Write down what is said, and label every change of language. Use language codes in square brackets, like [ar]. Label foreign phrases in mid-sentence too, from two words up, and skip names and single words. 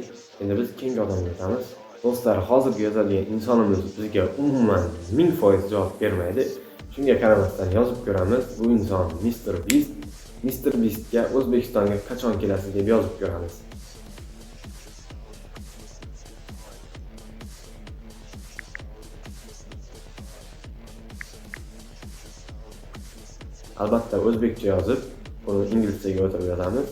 [uz] Endi biz keyingi odamga o'tamiz. Do'stlar, hozirgi yozadigan insonimiz bizga umuman 1000% javob bermaydi. Shunga qaramasdan yozib ko'ramiz. Bu inson Mr. Beast. Mr. Beastga O'zbekistonga qachon kelasiz deb yozib ko'ramiz. Albatta o'zbekcha yozib, buni inglizchaga o'tirib yozamiz.